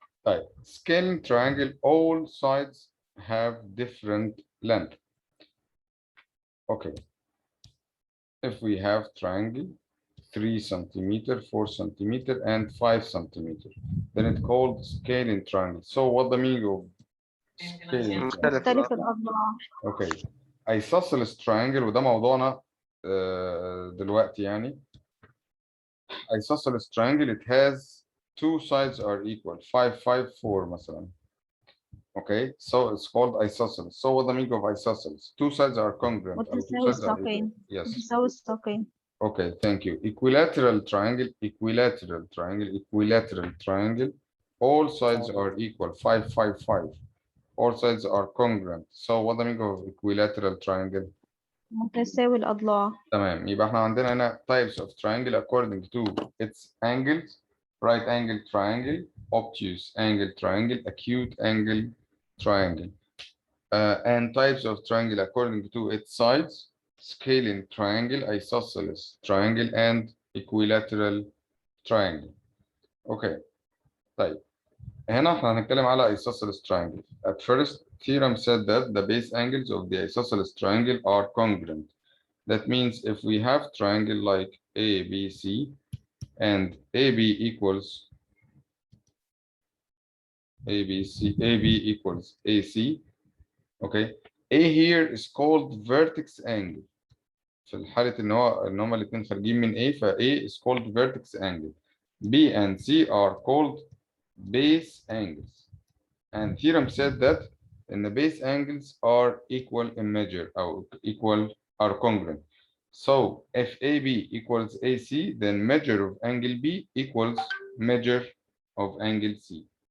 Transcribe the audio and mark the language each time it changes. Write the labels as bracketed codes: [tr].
[en] طيب scaling triangle all sides have different length. Okay. If we have triangle 3 centimeter, 4 centimeter, and 5 centimeter, then it's called scaling triangle. So what the meaning of scaling triangle? [ar] مختلف الأضلاع. [en] Okay. [ar] isosceles triangle وده موضوعنا دلوقتي يعني. [en] isosceles triangle it has two sides are equal 5 5 4 مثلا. Okay, so it's called isosceles. So what the meaning of isosceles? Two sides are congruent. Or two [ar] متساوي [en] sides are equal. [ar] الساقين. [en] Yes. [ar] متساوي الساقين. [en] Okay, thank you. Equilateral triangle, equilateral triangle, equilateral triangle. All sides are equal 5 5 5. All sides are congruent. So what the meaning of equilateral triangle? [ar] متساوي الأضلاع. تمام. يبقى احنا عندنا هنا [en] types of triangle according to its angles. Right angle triangle, obtuse angle triangle, acute angle triangle. And types of triangle according to its sides: scalene triangle, isosceles triangle, and equilateral triangle. Okay. [ar] طيب هنا احنا هنتكلم على isosceles triangle. [en] At first, theorem said that the base angles of the isosceles triangle are congruent. That means if we have triangle like ABC and AB equals AB equals AC. Okay, A here is called vertex angle. [ar] في الحالة إن هما الاتنين خارجين من A ف [en] A is called vertex angle. B and C are called base angles. And theorem said that in the base angles are equal in measure or are congruent. So if AB equals AC, then measure of angle B equals measure of angle C.